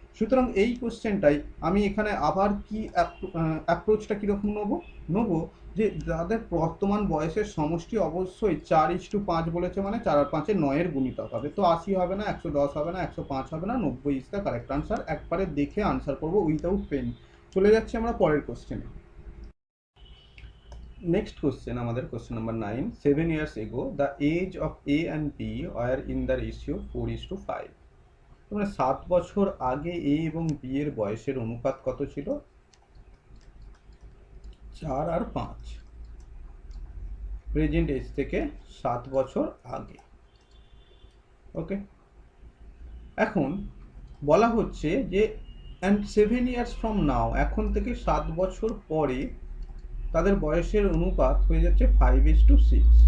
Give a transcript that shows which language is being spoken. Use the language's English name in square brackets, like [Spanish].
[Bangla] সুতরাং এই কোশ্চেনটাই আমি এখানে আবার কি অ্যাপ্রোচটা কীরকম নেবো যে যাদের বর্তমান বয়সের সমষ্টি অবশ্যই 4:5 বলেছে, মানে 4 আর 5-এ 9-এর গুণিতক হবে। তো 80 হবে না, 110 হবে না, 105 হবে না, [English] 90 is the correct answer. [Bangla] একবারে দেখে আনসার করবো [English] Without pen. [Bangla] চলে যাচ্ছি আমরা পরের কোশ্চেনে। নেক্সট কোশ্চেন আমাদের question number 9। [English] 7 years ago the age of A and B were in the ratio 4:5। [Bangla] মানে 7 বছর আগে এ এবং বি এর বয়সের অনুপাত কত ছিল, 4 আর 5। প্রেজেন্ট এজ থেকে 7 বছর আগে। ওকে, এখন বলা হচ্ছে যে [English] and 7 years from now, [Bangla] এখন থেকে 7 বছর পরে তাদের বয়সের অনুপাত হয়ে যাচ্ছে 5:6।